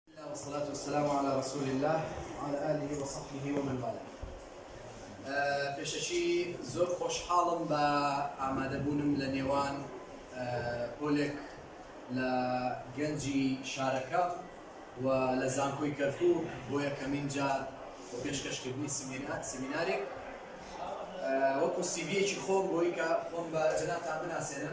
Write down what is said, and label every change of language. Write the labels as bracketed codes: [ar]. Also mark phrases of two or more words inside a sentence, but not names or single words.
[ar] والصلاة والسلام على رسول الله وعلى آله وصحبه ومن والاه. [ckb] پێشەچی زۆر خۆشحاڵم بە ئامادەبوونم لە نێوان پۆلێک لە گەنجی شارەکە و لە زانکۆی کەرکووک بۆ یەکەمین جار بۆ پێشکەشکردنی سیمینارێک وەکو سیڤیەکی خۆم بۆی کە خۆم بە جەنابتان بناسێنم.